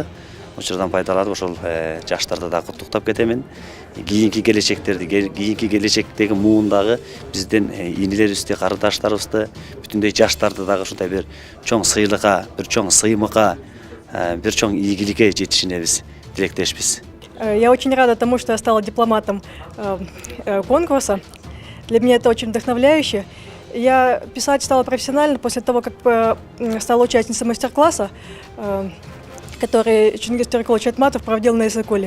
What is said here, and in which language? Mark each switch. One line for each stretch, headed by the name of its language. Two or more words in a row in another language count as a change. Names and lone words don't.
Kyrgyz: Учурдан пайдаланып ошол жаштарды да куттуктап кетемин. Кийинки келечектеги муундагы биздин инилерибизди, карындаштарыбызды, бүтүндөй жаштарды дагы ушундай бир чоң сыйлыкка, бир чоң сыймыкка, бир чоң ийгиликке жетишине биз тилектешпиз.
Russian: Я очень рада тому, что я стала дипломатом конкурса. Для меня это очень вдохновляюще. Я писать стала профессионально после того, как стала участницей мастер-класса, который Чингис Тюркулович Айтматов проводил на Иссыкуле.